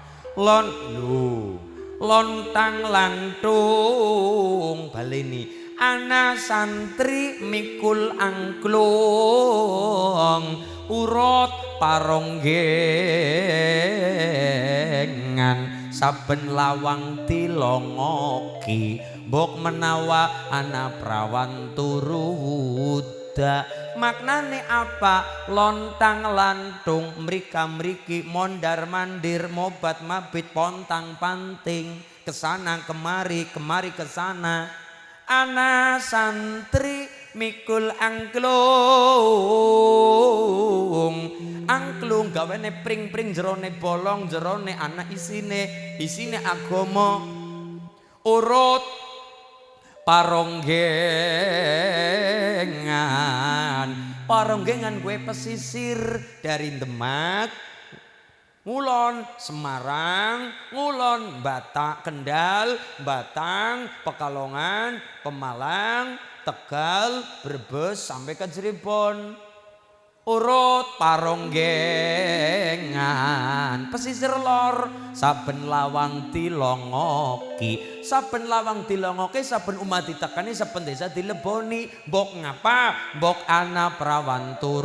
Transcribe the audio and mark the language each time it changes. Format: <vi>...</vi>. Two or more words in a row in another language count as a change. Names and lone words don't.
<jv>Lontang lantung baleni, ana santri mikul angklung, urut paronggengan, saben lawang dilongoki, mbok menawa ana prawan turu wuda. Maknane apa? Lontang lantung, mrika mriki, mondar mandir, mobat mabit, pontang panting,</jv> <id>kesana kemari, kemari kesana.</id> <jv>Ana santri mikul angklung, angklung gawene pring-pring jerone bolong, jerone ana isine agama, urut paronggengan gue pesisir dari Demak ngulon Semarang, ngulon Batak, Kendal, Batang, Pekalongan, Pemalang, Tegal, Brebes</jv> <id>sampai ke Cirebon.</id> <jv>Urut Paronggengan pesisir lor saben lawang dilongoki saben umat ditekani saben desa dileboni mbok ngapa mbok ana prawan</jv>